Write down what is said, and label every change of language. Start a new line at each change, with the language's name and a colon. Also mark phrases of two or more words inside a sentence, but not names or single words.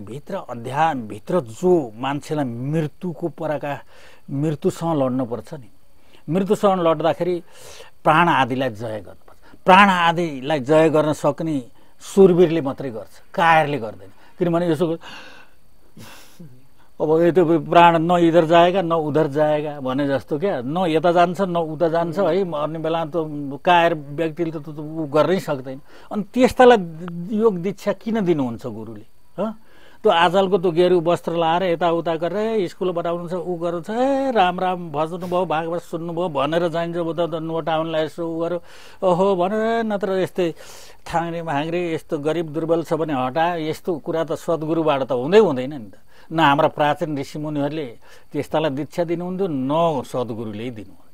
Nepali: भित्र भित्र जो मान्छेलाई मृत्युसँग लड्नुपर्छ नि, मृत्युसँग लड्दाखेरि प्राण आदिलाई जय गर्नुपर्छ। प्राण आदिलाई जय गर्न सक्ने सुरवीरले मात्रै गर्छ, कायरले गर्दैन। किनभने यसो अब यो त प्राण
Hindi: न इधर जाएगा न उधर जाएगा
Nepali: भने जस्तो क्या, न यता जान्छ न उता जान्छ है। अन्य बेला त कायर व्यक्तिले त ऊ गर्नै सक्दैन। अनि त्यस्तालाई योग दीक्षा किन दिनुहुन्छ गुरुले? त्यो आजकलको त्यो गेरु वस्त्र लाएर यताउता गरेर स्कुल बनाउनु छ, ऊ गर्नु छ, राम राम भज्नु भयो, भागवत सुन्नुभयो भनेर जाइन्छ, नोट आउनलाई यसो ऊ गर्यो ओहो भनेर, नत्र यस्तै थाङ्रे भाङ्रे यस्तो गरिब दुर्बल छ भने हटा, यस्तो कुरा त सद्गुरुबाट त हुँदैन नि त। न हाम्रा प्राचीन ऋषिमुनिहरूले त्यस्तालाई दीक्षा दिनुहुन्थ्यो, न सद्गुरुले दिनुहुन्छ।